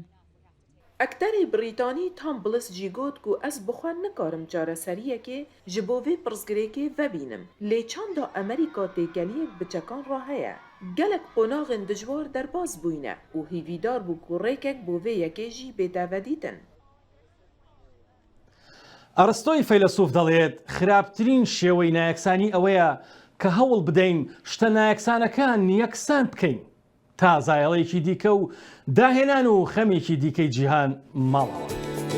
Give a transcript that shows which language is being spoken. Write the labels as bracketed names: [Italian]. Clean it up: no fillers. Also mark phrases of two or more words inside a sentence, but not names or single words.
[Kurdish] Ekterê Brîtanî tam bilis jî got ku ez bixwe nikarim çareseriyekê ji bo vê pirsgirêkê vebînim. Lê çanda Amerîka têkeliyek bi çekan re heye. Gelek qonaxên dijwar derbas bûyne û hîvîdar bû ku rêkek bo vê yekê jî bêdeve dîtin. [Central Kurdish] ئەرستۆی فەیلسوف دەڵێت خراپترین شێوەی نایەکسانی ئەوەیە کە هەوڵ بدەین شتە نایەکسانەکان یەکسان بکەین تا زایەڵەیەکی دیکە و داهێنان و خەمێکی دیکەی جیهان ماڵەوە.